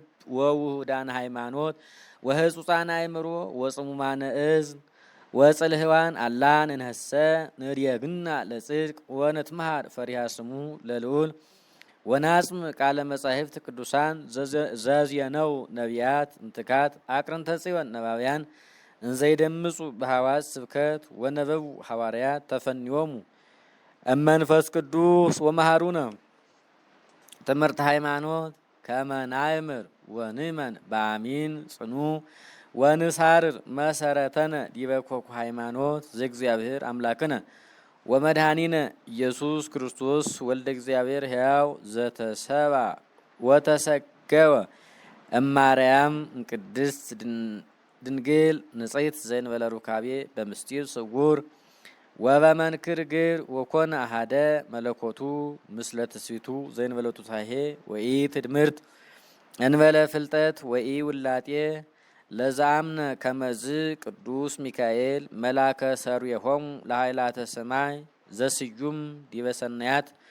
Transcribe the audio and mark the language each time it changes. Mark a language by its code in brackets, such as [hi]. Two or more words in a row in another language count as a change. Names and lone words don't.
[gez] ወውሁዳን ሃይማኖት ወህጹጻን አእምሮ ወጽሙማነ እዝን ወጽልህዋን አላን እንህሰ ንርየግና ለጽድቅ ወነትመሃር ፈሪሃ ስሙ ለልዑል ወናጽም ቃለ መጻሕፍት ቅዱሳን ዘዝየነው ነቢያት እንትካት አቅርንተ ጽዮን ነባብያን እንዘይደምጹ በሐዋስ ስብከት ወነበቡ ሐዋርያት ተፈኒዮሙ እመንፈስ ቅዱስ ወመሃሩነ ትምህርት ሃይማኖት ከመ ናእምር ወንእመን በአሚን ጽኑ ወንሳርር መሰረተነ ዲበ ኮኩ ሃይማኖት ዘእግዚአብሔር አምላክነ ወመድኃኒነ ኢየሱስ ክርስቶስ ወልደ እግዚአብሔር ሕያው ዘተሰባ ወተሰገወ እማርያም ቅድስት ድንግል ንጽሕት ዘእንበለ ሩካቤ በምስጢር ስውር ወበመንክር ግር ወኮነ አሐደ መለኮቱ ምስለ ትስብእቱ ዘእንበለ ቱሳሄ ወኢ ትድምርት እንበለ ፍልጠት ወኢ ውላጤ ለዛምነ ከመዝ ቅዱስ ሚካኤል መላከ ሰሩየሆሙ ለኃይላተ ሰማይ ዘስዩም ዲበ ሰናያት